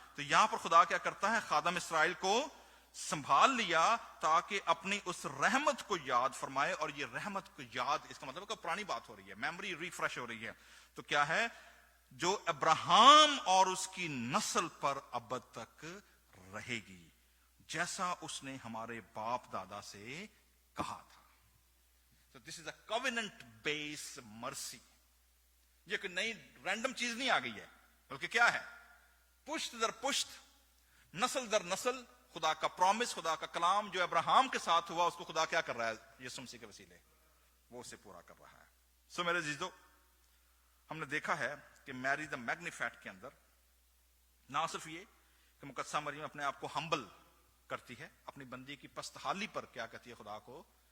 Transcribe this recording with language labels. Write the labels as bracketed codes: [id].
[ur] تو یہاں پر خدا کیا کرتا ہے, خادم اسرائیل کو سنبھال لیا تاکہ اپنی اس رحمت کو یاد فرمائے. اور یہ رحمت کو یاد, اس کا مطلب کہ پرانی بات ہو رہی ہے, میموری ریفریش ہو رہی ہے. تو کیا ہے, جو ابراہیم اور اس کی نسل پر ابد تک رہے گی, جیسا اس نے ہمارے باپ دادا سے کہا تھا. [en] So this is a covenant based mercy. [ur] یہ کوئی نئی رینڈم چیز نہیں آ گئی ہے, بلکہ کیا ہے, پشت در پشت, نسل در نسل, خدا کا پرومس, خدا کا کلام جو ابراہیم کے ساتھ ہوا, اس کو خدا کیا کر رہا ہے یسوع مسیح کے وسیلے, وہ اسے پورا کر رہا ہے. سو میرے عزیزو, ہم نے دیکھا ہے کہ میری دا میگنیفیٹ کے اندر نہ صرف یہ کہ مقدسہ مریم اپنے آپ کو ہمبل کرتی ہے, اپنی بندی کی پست حالی پر کیا کہتی ہے, خدا کو